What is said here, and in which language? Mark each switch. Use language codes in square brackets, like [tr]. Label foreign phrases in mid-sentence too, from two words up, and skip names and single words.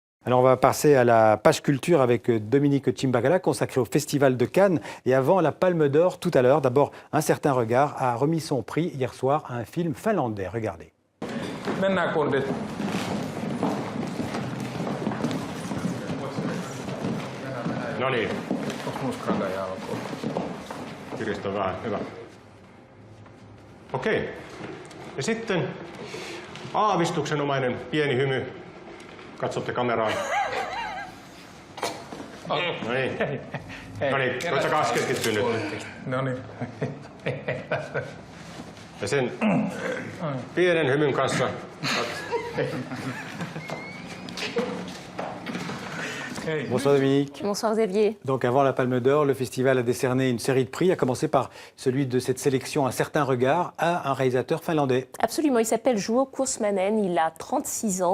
[fr] Alors on va passer à la page culture avec Dominique Chimbagala consacrée au Festival de Cannes. Et avant la Palme d'Or, tout à l'heure, d'abord Un certain regard a remis son prix hier soir à un film finlandais. Regardez. [fi] No niin. Kirjasto vähän, hyvä. Okei. Ja sitten aavistuksenomainen pieni hymy. Katsotte kameraan. No niin. No niin, oletko taas keskittynyt? No niin. Ja sen pienen hymyn kanssa... [fr] Bonsoir Dominique. Bonsoir Xavier. Donc avant la Palme d'Or, le festival a décerné une série de prix, à commencer par celui de cette sélection Un certain regard à un réalisateur finlandais. Absolument, il s'appelle Juho Kuosmanen, il a 36 ans.